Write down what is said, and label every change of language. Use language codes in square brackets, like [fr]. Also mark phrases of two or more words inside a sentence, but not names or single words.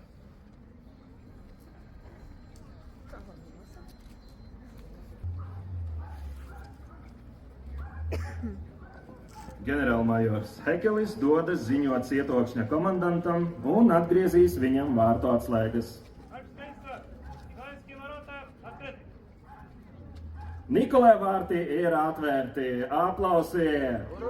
[lv] Ģenerālmajors Hekelis dodas ziņot cietokšņa komandantam un atgriezīs viņam vārtu atslēgas. Мальчик количество. [ru] Николаевские ворота открыты. [lv] Nikolaja vārti ir atvērti. Aplausiet!